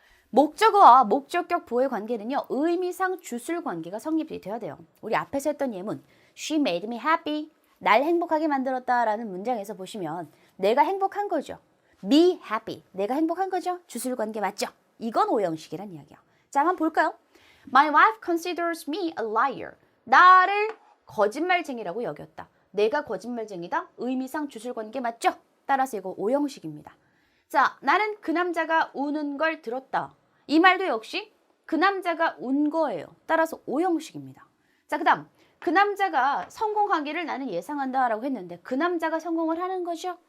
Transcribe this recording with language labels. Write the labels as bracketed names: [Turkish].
[Korean] 목적어와 목적격 보어의 관계는요. 의미상 주술 관계가 성립이 되어야 돼요. 우리 앞에서 했던 예문 [English] She made me happy. [Korean] 날 행복하게 만들었다라는 문장에서 보시면 내가 행복한 거죠. [English] Me happy. [Korean] 내가 행복한 거죠. 주술 관계 맞죠? 이건 오형식이란 이야기야. 자, 한번 볼까요? [English] My wife considers me a liar. [Korean] 나를 거짓말쟁이라고 여겼다. 내가 거짓말쟁이다. 의미상 주술 관계 맞죠? 따라서 이거 오형식입니다. 자, 나는 그 남자가 우는 걸 들었다. 이 말도 역시 그 남자가 운 거예요. 따라서 오형식입니다. 자, 그 다음 그 남자가 성공하기를 나는 예상한다라고 했는데 그 남자가 성공을 하는 거죠.